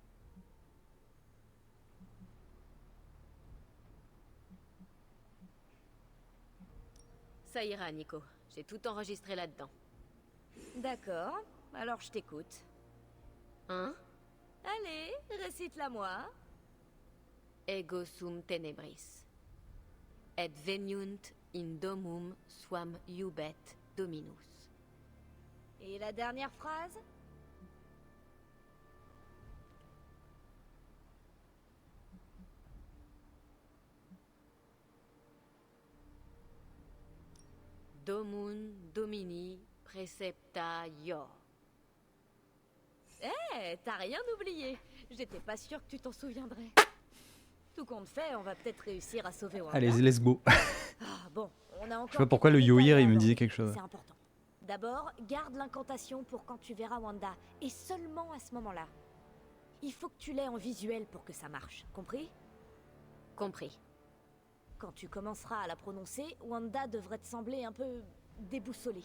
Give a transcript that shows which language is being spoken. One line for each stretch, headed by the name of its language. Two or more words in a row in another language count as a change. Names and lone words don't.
French: Ça ira, Nico. J'ai tout enregistré là-dedans. D'accord, alors je t'écoute. Hein? Allez, récite-la moi.
Latin: Ego sum tenebris. Et veniunt in domum suam iubet dominus.
French: Et la dernière phrase?
Latin: Domun domini precepta ior.
French: T'as rien oublié. J'étais pas sûre que tu t'en souviendrais. Tout compte fait, on va peut-être réussir à sauver Wanda. Allez,
English: let's go.
French: Ah, bon, on a encore Je sais pas pourquoi le quelques Yohir détails il à me disait aborder. quelque chose. C'est important. D'abord, garde l'incantation pour quand tu verras Wanda, et seulement à ce moment-là. Il faut que tu l'aies en visuel pour que ça marche, compris? Compris. Quand tu commenceras à la prononcer, Wanda devrait te sembler un peu déboussolée.